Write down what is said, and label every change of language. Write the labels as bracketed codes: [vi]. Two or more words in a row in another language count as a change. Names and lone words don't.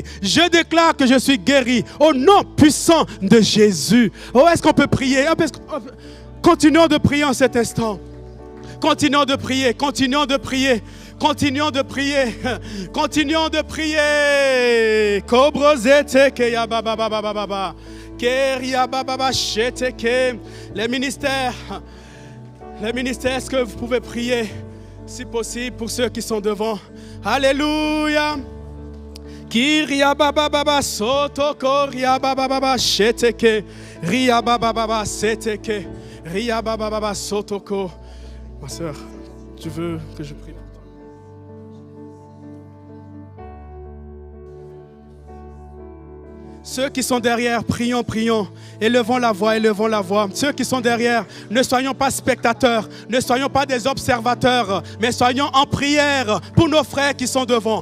[fr] Je déclare que je suis guéri au nom puissant de Jésus. Oh, est-ce qu'on peut prier? Continuons de prier en cet instant. Continuons de prier, continuons de prier. Continuons de prier. Continuons de prier. Kobrozete ke ya ba ba ba ba ba ba. Les ministères, est-ce que vous pouvez prier, si possible, pour ceux qui sont devant? Alléluia. Kiria baba baba soto koria baba baba sheteke ria baba baba seteke ria baba baba sotoko. Ma sœur, tu veux que je prie? Ceux qui sont derrière, prions, prions. Élevons la voix, élevons la voix. Ceux qui sont derrière, ne soyons pas spectateurs, ne soyons pas des observateurs, mais soyons en prière pour nos frères qui sont devant.